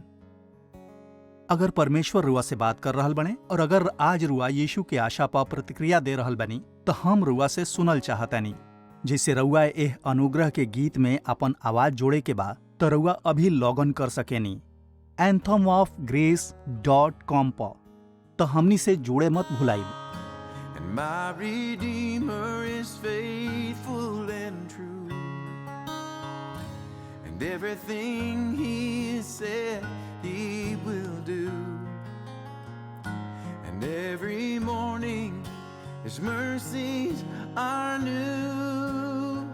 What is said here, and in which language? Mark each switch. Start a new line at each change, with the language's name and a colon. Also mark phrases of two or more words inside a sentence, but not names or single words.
Bhojpuri: अगर परमेश्वर रुआ से बात कर रहल बने और अगर आज रुआ यीशु के आशा पर प्रतिक्रिया दे रहल बनी, तो हम रुआ से सुनल चाहतानी। जैसे रउआ एह अनुग्रह के गीत में अपन आवाज जोड़े के बा, तो रउआ अभी लॉगिन कर सकेनी anthemofgrace.com पर। तो हमनी से जुड़े मत भुलाई।
English: And my Redeemer is faithful and true, and everything He said He will do. And every morning His mercies are new.